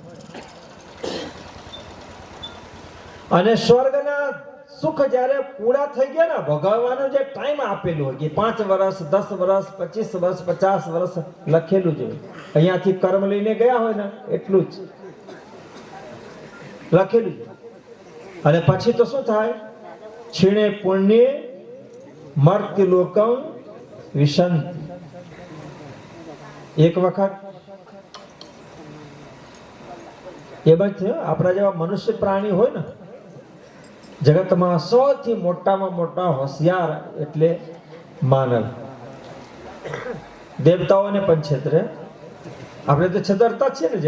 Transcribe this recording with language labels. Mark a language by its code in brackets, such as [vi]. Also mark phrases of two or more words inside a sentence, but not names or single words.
[gu] અને સ્વર્ગના સુખ જયારે પૂરા થઈ ગયા ને, ભોગવવાનો જે ટાઈમ આપેલું હોય કે 5 વર્ષ, 10 વર્ષ, 25 વર્ષ, 50 વર્ષ લખેલું જ હોય. અહીંયાથી કર્મ લઈને ગયા હોય ને એટલું જ લખેલું છે. અને પછી તો શું થાય? [sa] क्षीणे पुण्य मर्त्य लोकम विशंति. [gu] એક વખત એ બાજુ આપણા જેવા મનુષ્ય પ્રાણી હોય ને, જગતમાં સૌથી મોટામાં મોટા હોશિયાર એટલે માનવ. દેવતાઓને પણ છેતરે, આપણે તો છેતરતા જ છે ને.